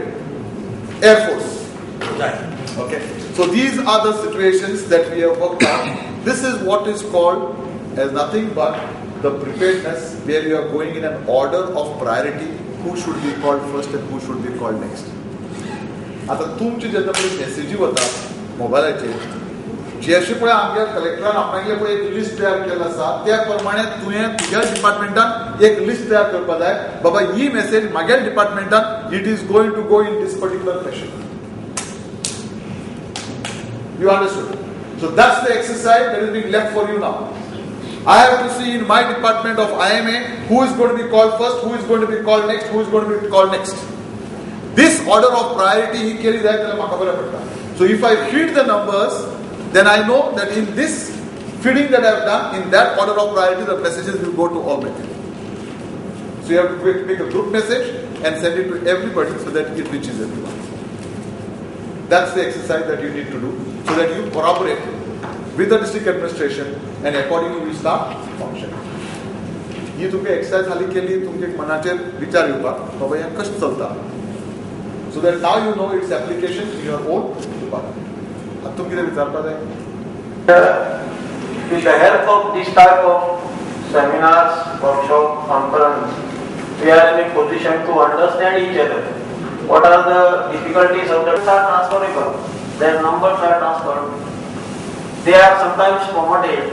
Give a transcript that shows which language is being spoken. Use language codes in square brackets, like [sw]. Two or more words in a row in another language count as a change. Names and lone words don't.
[en] Air Force. Okay. So these are the situations that we have worked on. This is what is called as nothing but the preparedness, where you are going in an order of priority. Who should be called first and who should be called next. [kok] आता तुमची जेन्ना पळय मेसेजी वता मोबायलाचेर जे अशें पळय आमच्या कलेक्टरान आपणागे पळय एक लिस्ट तयार केला आसा त्या प्रमाणे तुवें तुज्या डिपार्टमेंटान एक लिस्ट तयार करपा जाय बाबा ही मेसेज म्हाज्या डिपार्टमेंटान [en] it is going to go in this particular fashion. You understood? So that's the exercise that is being left for you now. I have to see in my department of IMA who is going to be called first, who is going to be called next, who is going to be called next. This order of priority he carries that. So if I feed the numbers, then I know that in this feeding that I have done, in that order of priority, the messages will go to all material. So you have to make a group message and send it to everybody so that it reaches everyone. That's the exercise that you need to do so that you corroborate with the district administration and accordingly we start functioning. [kok] ही तुमची एक्सरसाइज झाली केली तुमचे मनाचेर विचार येवपाक बाबा हें कशें चलता [en] so that now you know its application in your own department. [kok] आतां तुमकां कितें विचारपाक जाय? [en] With the help of this type of seminars, workshop, conference, we are in a position to understand each other. What are the difficulties of the are transferable? Their numbers are transferred. They are sometimes formatted.